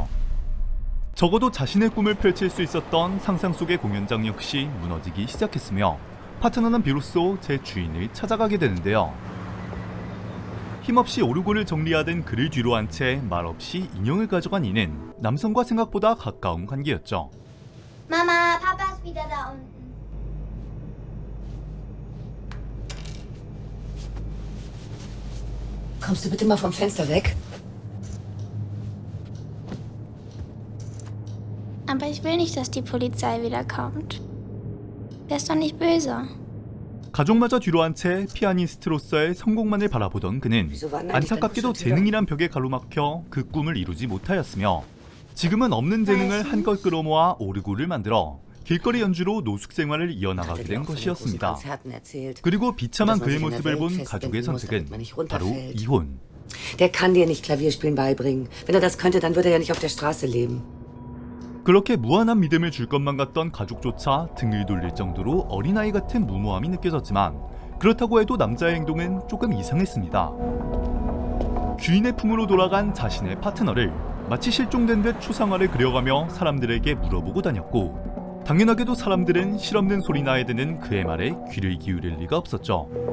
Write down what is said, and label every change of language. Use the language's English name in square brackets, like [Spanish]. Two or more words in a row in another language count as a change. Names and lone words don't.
[Korean] 적어도 자신의 꿈을 펼칠 수 있었던 상상 속의 공연장 역시 무너지기 시작했으며 파트너는 비로소 제 주인을 찾아가게 되는데요. 힘없이 오르골을 정리하던 그를 뒤로 한 채 말없이 인형을 가져간 이는 남성과 생각보다 가까운 관계였죠. [German] Mama, Papa ist wieder da unten. Kommst du bitte mal vom Fenster weg? Aber ich will nicht, dass die Polizei wiederkommt. Der ist doch nicht böse. [Korean] 가족마저 뒤로 한 채 피아니스트로서의 성공만을 바라보던 그는 안타깝게도 재능이란 벽에 가로막혀 그 꿈을 이루지 못하였으며 지금은 없는 재능을 한껏 끌어모아 오르골을 만들어 길거리 연주로 노숙 생활을 이어나가게 된 것이었습니다. 그리고 비참한 그의 모습을 본 가족의 선택은 바로 이혼. [German] Der kann dir nicht Klavierspielen beibringen. Wenn er das könnte, dann würde er ja nicht auf der Straße leben. [Korean] 그렇게 무한한 믿음을 줄 것만 같던 가족조차 등을 돌릴 정도로 어린아이 같은 무모함이 느껴졌지만 그렇다고 해도 남자의 행동은 조금 이상했습니다. 주인의 품으로 돌아간 자신의 파트너를 마치 실종된 듯 추상화를 그려가며 사람들에게 물어보고 다녔고, 당연하게도 사람들은 실없는 소리나 해대는 그의 말에 귀를 기울일 리가 없었죠.